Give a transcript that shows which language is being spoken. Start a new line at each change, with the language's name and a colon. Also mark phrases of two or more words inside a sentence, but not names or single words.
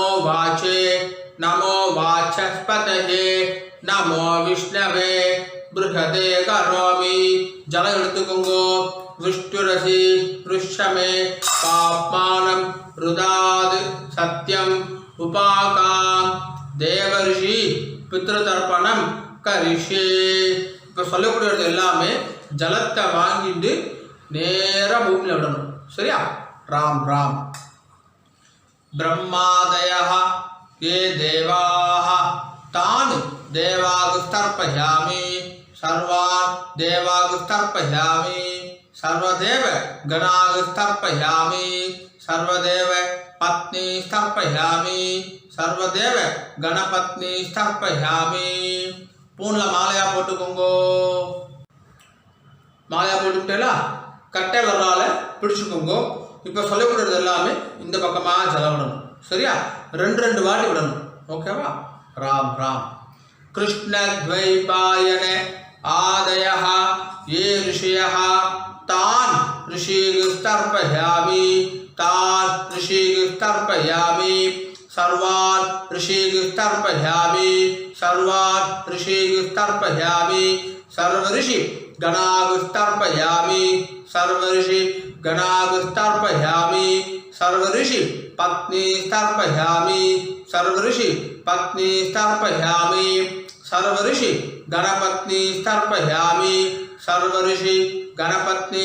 Sanskrit: वाचे नमो वाचस्पतये नमो विष्णवे बृहदे करोमि जल எடுத்துக்கோங்கோ विष्णुरसि ऋष्यमे पाप्मानं रुदाद सत्यम उपाकाम देवर्षि पितृतर्पणम करिष्ये
Tamil: இப்போ சொல்லக்கூடியது எல்லாமே ஜலத்தை வாங்கிட்டு நேரா பூமியில விடணும் சரியா ராம் ராம்
Sanskrit: ब्रह्मादयः ये देवाः तान् देवागुस्तर्पयामि सर्वान् देवागुस्तर्पयामि सर्वदेव गणागुस्तर्पयामि सर्वदेव पत्नी स्थर्पयामि सर्वदेव गणपत्नी स्थर्पयामि
Tamil: பூன்ல மாலையா போட்டுக்கோங்கோ மாலையா போட்டுட்டேல கட்டை விரலால பிடிச்சுக்கோங்கோ இப்போ சொல்லக்கூடியது எல்லாமே இந்த பக்கமா ஜலம் விடணும் சரியா ரெண்டு வாட்டி விடணும் ஓகேவா ராம் ராம் कृष्ण द्वैपायन
Sanskrit: आदयः ये ऋषयः तान् ऋषिस्तर्पयामि तान् ऋषिस्तर्पयामि सर्वान् ऋषिस्तर्पयामि सर्वान् ऋषिस्तर्पयामि सर्वऋषि गणागुस्तर्पयामि सर्वऋषि गणागुस्तर्पयामि सर्वऋषि पत्नी स्थर्पयामि सर्वऋषि पत्नी स्थर्पयामि सर्वऋषि गणपत्नी स्थर्पयामि सर्वऋषि गणपत्नी